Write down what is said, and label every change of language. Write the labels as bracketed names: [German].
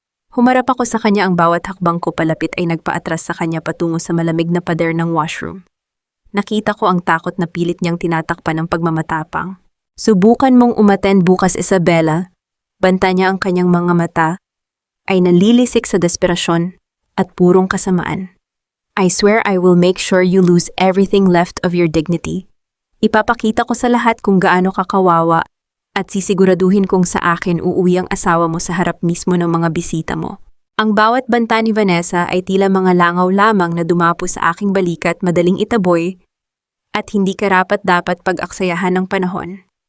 [Filipino] Humarap ako sa kanya, ang bawat hakbang ko palapit ay nagpaatras sa kanya patungo sa malamig na pader ng washroom. Nakita ko ang takot na pilit niyang tinatakpan ng pagmamatapang. Subukan mong umattend bukas, Isabella. Banta niya, ang kanyang mga mata ay nalilisik sa desperasyon at purong kasamaan. [English] I swear I will make sure you lose everything left of your dignity. [Filipino] Ipapakita ko sa lahat kung gaano ka kawawa at sisiguraduhin kong sa akin uuwi ang asawa mo sa harap mismo ng mga bisita mo. Ang bawat banta ni Vanessa ay tila mga langaw lamang na dumapo sa aking balikat, madaling itaboy at hindi karapat-dapat pag-aksayahan ng panahon.